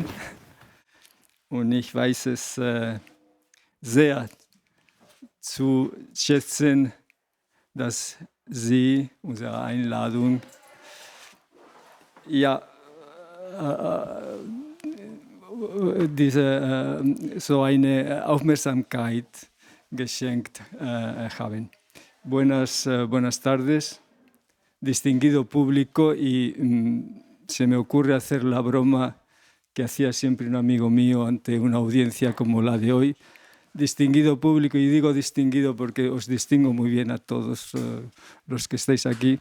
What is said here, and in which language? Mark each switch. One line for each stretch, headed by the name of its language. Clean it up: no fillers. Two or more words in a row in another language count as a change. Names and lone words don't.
German: Und ich weiß es sehr zu schätzen, dass Sie unsere Einladung so eine Aufmerksamkeit geschenkt haben.
Spanish: Buenas tardes, distinguido público, y se me ocurre hacer la broma que hacía siempre un amigo mío ante una audiencia como la de hoy. Distinguido público, y digo distinguido porque os distingo muy bien a todos los que estáis aquí.